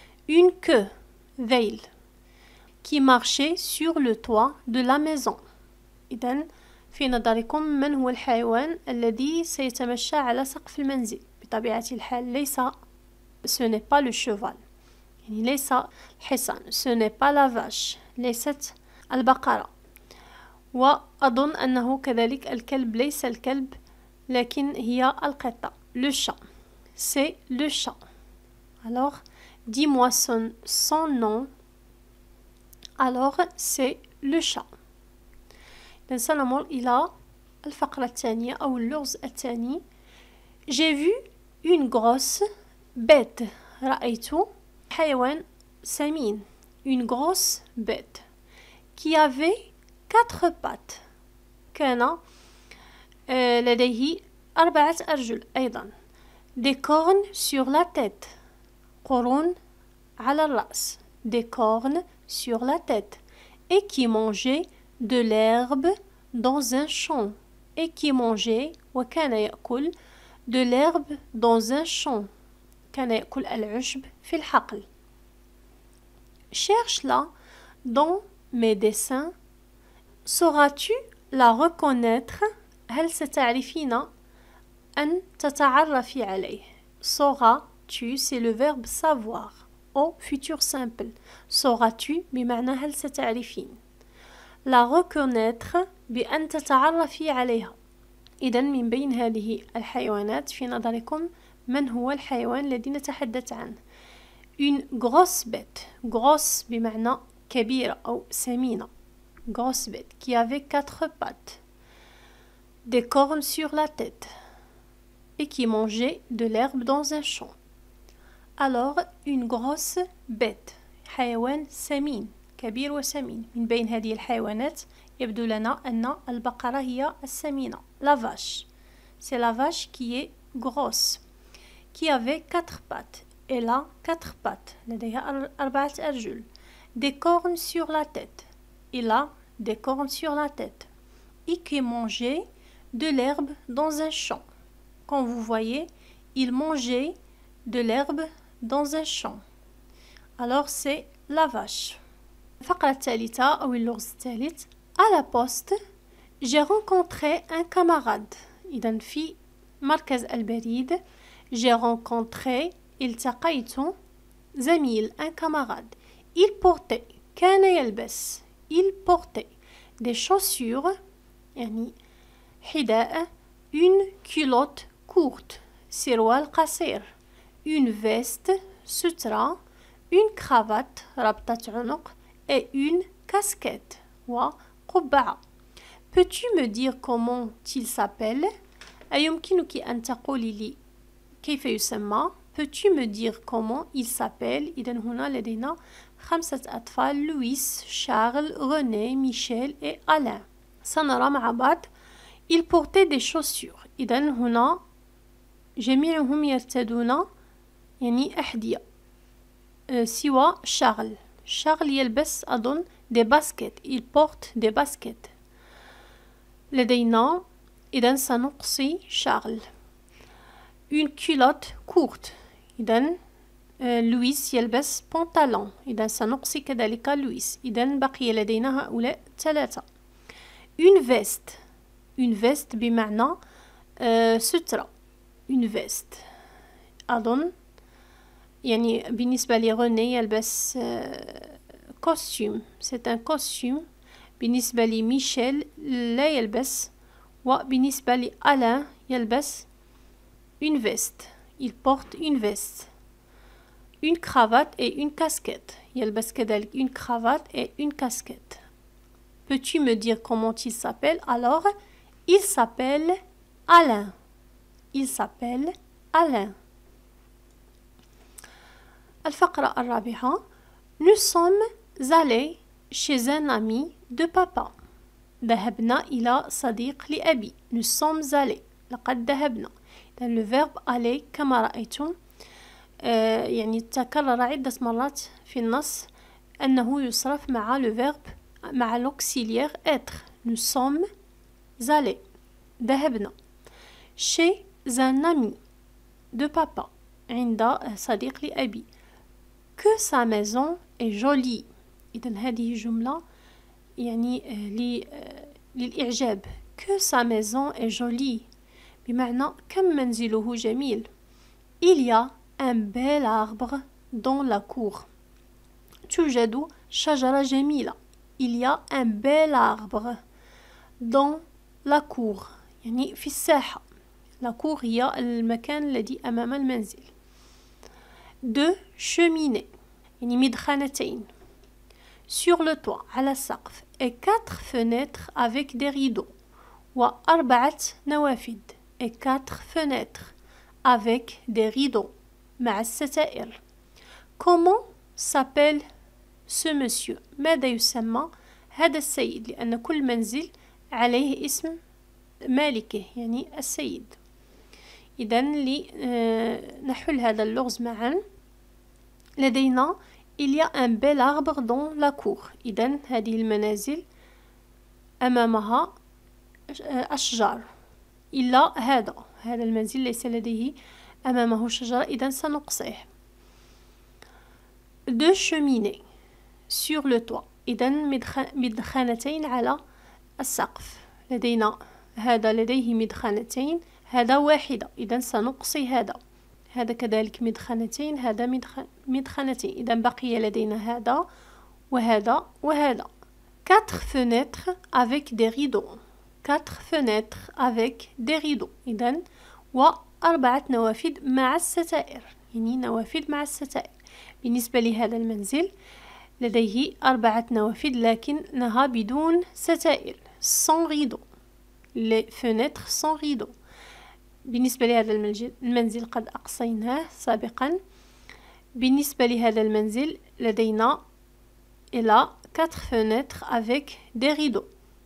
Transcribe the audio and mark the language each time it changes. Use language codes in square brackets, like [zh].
[fr] une queue ذيل. qui marchait sur le toit de la maison. [ar] إذن في نظركم من هو الحيوان الذي سيتمشى على سقف المنزل؟ بطبيعة الحال ليس [fr] ce n'est pas le cheval، [ar] يعني ليس الحصان. [fr] ce n'est pas la vache، [ar] ليست البقرة. وأظن أنه كذلك الكلب ليس الكلب لكن هي القطة. [fr] le chat c'est le chat. alors dis-moi son nom. alors c'est le chat. [ar] سنمر إلى الفقرة الثانية أو اللغز الثاني. [fr] j'ai vu une grosse bête. [ar] رأيت حيوان سمين. [fr] une grosse bête qui avait 4 pattes. [ar] كان لديه 4 أرجل أيضا. [fr] des cornes sur la tête. [ar] قرون على الرأس. [fr] des cornes sur la tête. et qui mangeait de l'herbe dans un champ. et qui mangeait [ar] وكان يأكل [fr] de l'herbe dans un champ. [ar] كان يأكل العشب في الحقل. [fr] cherche-la dans mes dessins. sauras-tu la reconnaître؟ [ar] هل ستعرفين أن تتعرفي عليه؟ [fr] saura tu c'est le verbe savoir au futur simple. sauras-tu [ar] بمعنى هل ستعرفين. [fr] la reconnaître [ar] بأن تتعرفي عليها. إذن من بين هذه الحيوانات في نظركم من هو الحيوان الذي نتحدث عنه؟ [fr] une grosse bête. [ar] grosse بمعنى كبيرة أو سمينة. [fr] grosse bête qui avait 4 pattes, des cornes sur la tête et qui mangeait de l'herbe dans un champ. Alors une grosse bête [ar] حيوان سمين كبير وسمين. من بين هذه الحيوانات يبدو لنا أن البقرة هي السمينة. [fr] la vache, c'est la vache qui est grosse, qui avait 4 pattes. Elle a 4 pattes. [ar] لديها 4 أرجل. [fr] des cornes sur la tête. Il a des cornes sur la tête. Et qui mangeait de l'herbe dans un champ. Quand vous voyez, il mangeait de l'herbe dans un champ. Alors c'est la vache. [ar] الفقرة الثالثة أو اللغز الثالث. [fr] À la poste, j'ai rencontré un camarade. [ar] إذن في مركز البريد [fr] j'ai rencontré [ar] التقيت زميل [fr] un camarade. Il portait [ar] كان يلبس [fr] il portait des chaussures [ar] يعني حذاء, [fr] une culotte courte [ar] سروال قصير, [fr] une veste سترة, une cravate [ar] ربطة عنق [fr] et une casquette [ar] وقبعة. [fr] Peux-tu me dire comment il s'appelle? [ar] أيمكنك أن تقولي لي كيف يسمى؟ [fr] Peux-tu me dire comment il s'appelle? [ar] إذن هنا لدينا 5 أطفال, لويس, شارل, روني, ميشيل et ألان. سنرى مع بعض. [fr] il portait des chaussures. [ar] إذن هنا جميعهم يرتدون يعني أحذية سوى شارل. شارل يلبس أظن [fr] des baskets. il porte des baskets. [ar] لدينا إذن سنقصي شارل. [fr] une culotte courte. [ar] إذن لويس يلبس بنطلون. إذن سنقصي كذلك لويس. إذن بقي لدينا هؤلاء 3. [fr] une veste. une veste [ar] بمعنى سترة. [fr] une veste [ar] أظن يعني بالنسبة لروني يلبس costume. [fr] c'est un costume. [ar] بالنسبة لميشيل لا يلبس. وبالنسبة لألان يلبس [fr] une veste. il porte une veste. une cravate et une casquette. [ar] يلبس كذلك [fr] une cravate et une casquette. Peux-tu me dire comment il s'appelle? Alors, il s'appelle Alain. il s'appelle Alain. [ar] الفقرة الرابعة. [fr] Nous sommes allés chez un ami de papa. [ar] ذهبنا إلى صديق لأبي. [fr] Nous sommes allés. [ar] لقد ذهبنا. [fr] le verbe aller [ar] كما رأيتم يعني تكرر عدة مرات في النص أنه يصرف مع le verbe مع [fr] l'auxiliaire être. nous sommes allés. [ar] ذهبنا. [fr] chez un ami de papa. [ar] عند صديق لأبي. [fr] que sa maison est jolie. [ar] إذن هذه جملة يعني للإعجاب. [fr] que sa maison est jolie [ar] بمعنى كم منزله جميل. [fr] il y a un bel arbre dans la cour. [ar] توجد شجرة جميلة. [fr] il y a un bel arbre dans la cour [ar] يعني في الساحة. [fr] la cour [ar] هي المكان الذي أمام المنزل. [fr] deux cheminées [ar] يعني مدخنتين. [fr] sur le toit [ar] على السقف [fr] et 4 fenêtres avec des rideaux [ar] و4 نوافذ [fr] et 4 fenêtres avec des rideaux [ar] مع الستائر. [fr] comment s'appelle ce monsieur? [ar] ماذا يسمى هذا السيد؟ لأن كل منزل عليه اسم مالكه يعني السيد. إذن لنحل هذا اللغز معا. لدينا [fr] il y a un bel arbre dans la cour. [ar] إذن هذه المنازل أمامها أشجار. إلا هذا المنزل ليس لديه أمامه شجرة. إذن سنقصيه. deux cheminées sur le toit. إذن مدخنتين على السقف. لدينا هذا لديه مدخنتين. هذا واحدة. إذن سنقصي هذا كذلك مدخنتين، هذا مدخنتين. إذا بقي لدينا هذا وهذا وهذا. [fr] 4 fenêtres avec des rideaux. 4 fenêtres avec des rideaux. [ar] إذا و4 نوافذ مع الستائر، يعني نوافذ مع الستائر. بالنسبة لهذا المنزل لديه 4 نوافذ لكنها بدون ستائر، [fr] sans rideau. les fenêtres sans rideau. [ar] بالنسبة لهذا المنزل قد أقصيناه سابقا. بالنسبة لهذا المنزل لدينا إلى [fr] 4 fenêtres avec des rideaux.